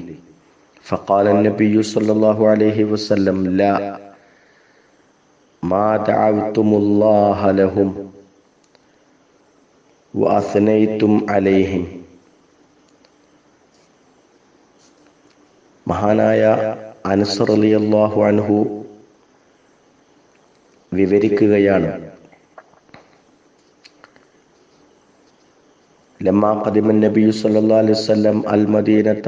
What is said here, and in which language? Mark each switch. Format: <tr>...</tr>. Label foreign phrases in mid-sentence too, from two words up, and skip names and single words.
<ar>فقال النبي صلى الله عليه وسلم لا ما دعوتم الله لهم وأثنيتم عليهم.</ar> <ml>മഹാനായ അനസ്</ml> <ar>رضي الله عنه</ar> <ml>വിവരിക്കുകയാണ്,</ml> <ar>لما قدم نبي صلى الله عليه وسلم المدينة,</ar>